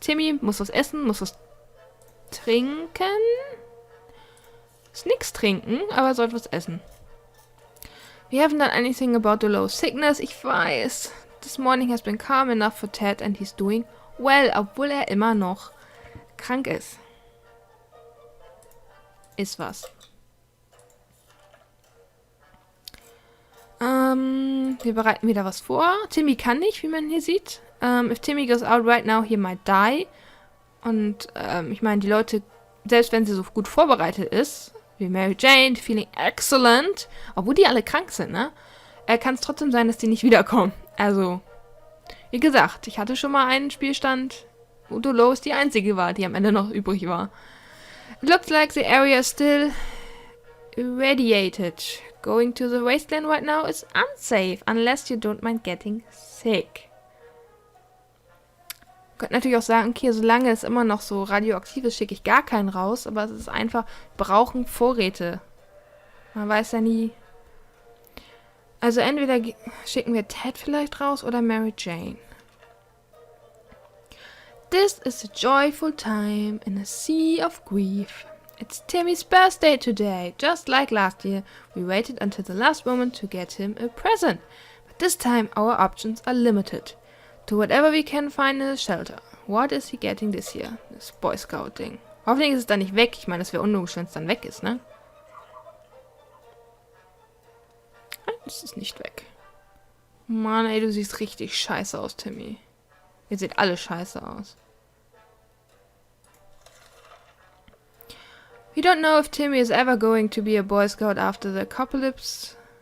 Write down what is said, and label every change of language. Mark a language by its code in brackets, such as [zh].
[de] Timmy muss was essen, muss was trinken. Ist nix trinken, aber sollte was essen. [en] We haven't done anything about Dolores' sickness. [de] Ich weiß. [en] This morning has been calm enough for Ted and he's doing [de] Well, obwohl er immer noch krank ist. Ist was. Wir bereiten wieder was vor. Timmy kann nicht, wie man hier sieht. [en] If Timmy goes out right now, he might die. [de] Und ich meine, die Leute, selbst wenn sie so gut vorbereitet ist, wie Mary Jane, [en] feeling excellent, [de] obwohl die alle krank sind, ne? Kann es trotzdem sein, dass die nicht wiederkommen. Also, wie gesagt, ich hatte schon mal einen Spielstand, wo Dolores die einzige war, die am Ende noch übrig war. [en] It looks like the area is still irradiated. Going to the wasteland right now is unsafe, unless you don't mind getting sick. [de] Könnt natürlich auch sagen, okay, solange es immer noch so radioaktiv ist, schicke ich gar keinen raus, aber es ist einfach, brauchen Vorräte. Man weiß ja nie. Also entweder schicken wir Ted vielleicht raus oder Mary Jane. [en] This is a joyful time in a sea of grief. It's Timmy's birthday today. Just like last year, we waited until the last moment to get him a present. But this time our options are limited to whatever we can find in the shelter. What is he getting this year? [de] Das Boy Scout Ding. Hoffentlich ist es dann nicht weg. Ich meine, es wäre unlogisch, wenn es dann weg ist, ne? Es ist nicht weg. Mann, ey, du siehst richtig scheiße aus, Timmy. Ihr seht alle scheiße aus. [en] We don't know if Timmy is ever going to be a Boy Scout after the apocalypse.